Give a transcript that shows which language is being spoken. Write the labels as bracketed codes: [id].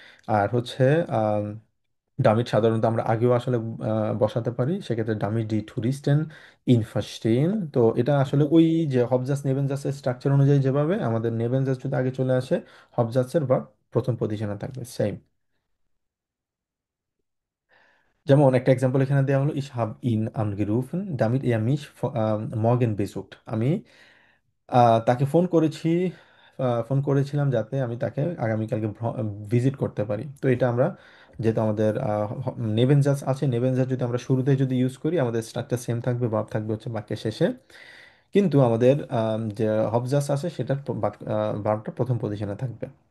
[bn] আর হচ্ছে ডামিট সাধারণত আমরা আগেও আসলে বসাতে পারি, সেক্ষেত্রে [de] ডামিট ডি টুরিস্টেন ইন ভার্স্টেন। [bn] তো এটা আসলে ওই যে হবজাস নেবেনজাসের স্ট্রাকচার অনুযায়ী যেভাবে আমাদের নেবেনজাস যদি আগে চলে আসে, হবজাসের ভার্ব প্রথম পজিশনে থাকবে সেম। যেমন একটা এক্সাম্পল এখানে দেওয়া হলো [de] ich habe ihn angerufen damit er mich morgen besucht। [bn] আমি তাকে ফোন করেছি, ফোন করেছিলাম যাতে আমি তাকে আগামীকালকে ভিজিট করতে পারি। তো এটা আমরা যেহেতু আমাদের নেভেনজাস আছে, নেভেনজাস যদি আমরা শুরুতে যদি ইউজ করি আমাদের স্ট্রাকচার সেম থাকবে, ভার্ব থাকবে হচ্ছে বাক্যের শেষে। কিন্তু আমাদের যে হবজাস আছে সেটার ভার্বটা প্রথম পজিশনে থাকবে।